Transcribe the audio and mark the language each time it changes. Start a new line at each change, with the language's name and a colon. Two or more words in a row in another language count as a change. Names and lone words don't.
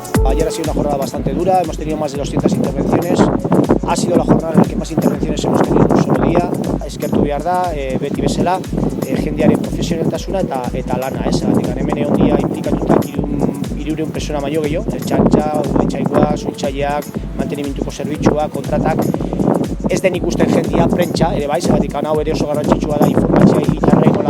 Spanish: Ayer ha sido una jornada bastante dura, hemos tenido más de 200 intervenciones. Ha sido la jornada en la que más intervenciones hemos tenido en un solo día.
Basque: Eskertu behar da, beti bezala, jendearen profesionaltasuna eta lana, zeratik hemen egon dia implikatuta 300 persona baino gehiago, ertzaintza, udaltzaingoak, suhiltzaileak, mantenimenduko zerbitzuak, kontratak. Ez den ikusten jendea, prentsa ere bai, zeratik hau ere oso garrantzitsua da informazioa hiritarrei